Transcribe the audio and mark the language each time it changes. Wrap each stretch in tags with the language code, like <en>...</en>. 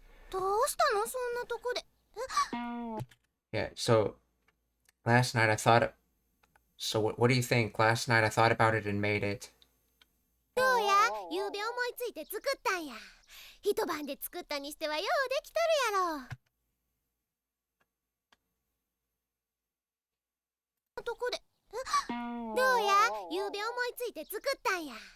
<ja>どうしたのそんなとこで。</ja> <en>Yeah, so last night I thought so what do you think? Last night I thought about it and made it.</en> <ja>どうやゆうべ思いついて作ったんや。一晩で作ったにしてはようできとるやろ。とこでどうやゆうべ思いついて作ったんや。</ja>